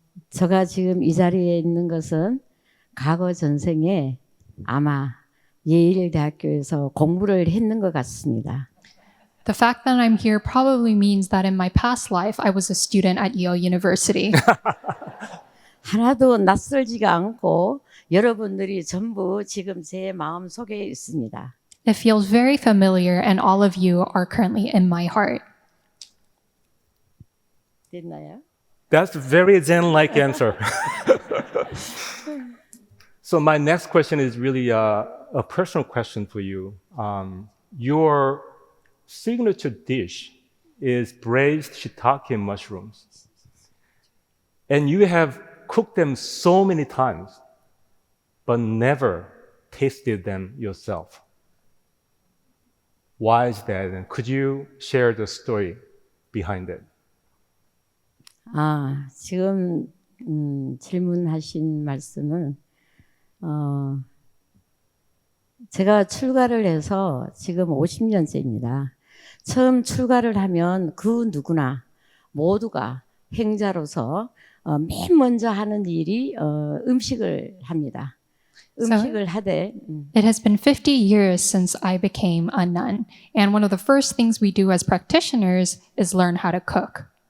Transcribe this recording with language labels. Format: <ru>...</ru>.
<ko>제가 지금 이 자리에 있는 것은 과거 전생에 아마 예일대학교에서 공부를 했는 것 같습니다.</ko> <en>The fact that I'm here probably means that in my past life, I was a student at Yale University.</en> <ko>하나도 낯설지가 않고 여러분들이 전부 지금 제 마음 속에 있습니다.</ko> <en>It feels very familiar, and all of you are currently in my heart.</en> <ko>됐나요?</ko> <en>That's a very Zen-like answer. So my next question is really a personal question for you. Your signature dish is braised shiitake mushrooms. And you have cooked them so many times, but never tasted them yourself. Why is that? And could you share the story behind it?</en> <ko>지금 질문하신 말씀은 제가 출가를 해서 지금 50년째입니다. 처음 출가를 하면 그 누구나 모두가 행자로서 맨 먼저 하는 일이 음식을 합니다. 음식을 하되</ko> <en>It has been 50 years since I became a nun, and one of the first things we do as practitioners is learn how to cook.</en>